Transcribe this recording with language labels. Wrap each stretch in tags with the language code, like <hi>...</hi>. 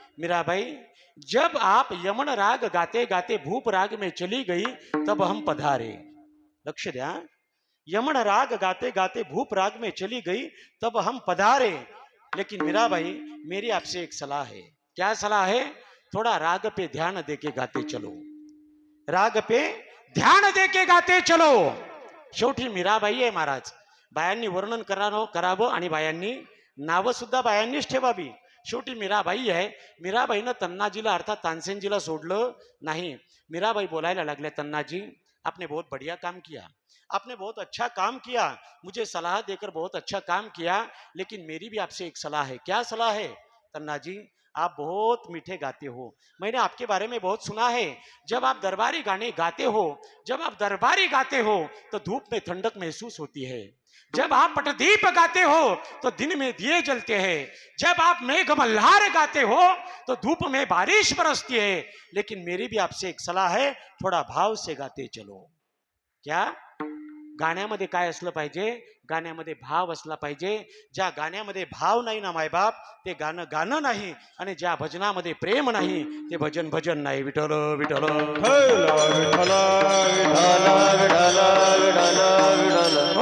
<hi>मीराबाई, जब आप यमन राग गाते गाते भूप राग में चली गई तब हम पधारे.</hi> <mr>लक्ष द्या.</mr> <hi>यमन राग गाते गाते भूप राग में चली गई तब हम पधारे. लेकिन मीराबाई, मेरी आपसे एक सलाह है. क्या सलाह है? थोड़ा राग पे ध्यान देके गाते चलो. राग पे ध्यान देके गाते चलो.</hi> <mr>शेवटी मीराबाई आहे महाराज. बायांनी वर्णन करावं आणि बायांनी नावं सुद्धा बायांनीच ठेवावी. शेवटी मीराबाई आहे. मीराबाईनं तन्नाजीला अर्थात तानसेनजीला सोडलं नाही.</mr> <hi>मीराबाई बोलायला लागल्या, तन्नाजी आपने बहुत बढ़िया काम किया, आपने बहुत अच्छा काम किया, मुझे सलाह देकर बहुत अच्छा काम किया, लेकिन मेरी भी आपसे एक सलाह है. क्या सलाह है? तन्नाजी, आप बहुत मीठे गाते हो, मैंने आपके बारे में बहुत सुना है. जब आप दरबारी गाने गाते हो, जब आप दरबारी गाते हो तो धूप में ठंडक महसूस होती है. जब आप पटदीप गाते हो तो दिन में दिए जलते हैं. जब आप मेघ मल्हार गाते हो तो धूप में बारिश बरसती है. लेकिन मेरी भी आपसे एक सलाह है, थोड़ा भाव से गाते चलो. क्या?</hi> <mr>गाण्यामध्ये काय असलं पाहिजे? गाण्यामध्ये भाव असला पाहिजे. ज्या गाण्यामध्ये भाव नाही ना मायबाप, ते गाणं गाणं नाही. आणि ज्या भजनामध्ये प्रेम नाही, ते भजन भजन नाही. विठ्ठल विठ्ठल विठ्ठल विठ्ठल विठ्ठल विठ्ठल विठ्ठल</mr>